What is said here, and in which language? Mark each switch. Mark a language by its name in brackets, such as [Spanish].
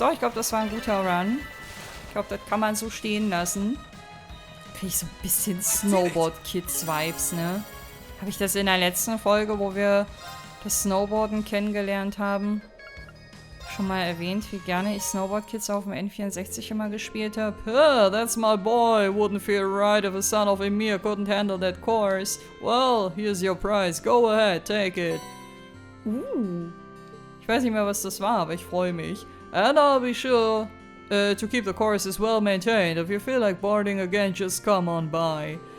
[German] Doch, ich glaube, das war ein guter Run. Ich glaube, das kann man so stehen lassen. Kriege ich so ein bisschen Snowboard-Kids-Vibes, ne? Habe ich das in der letzten Folge, wo wir das Snowboarden kennengelernt haben, schon mal erwähnt, wie gerne ich Snowboard Kids auf dem N64 immer gespielt habe? [English] That's my boy. Wouldn't feel right if a son of Emir couldn't handle that course. Well, here's your prize. Go ahead, take it. [German] Ich weiß nicht mehr, was das war, aber ich freue mich. [English] And I'll be sure to keep the courses well maintained. If you feel like boarding again, just come on by.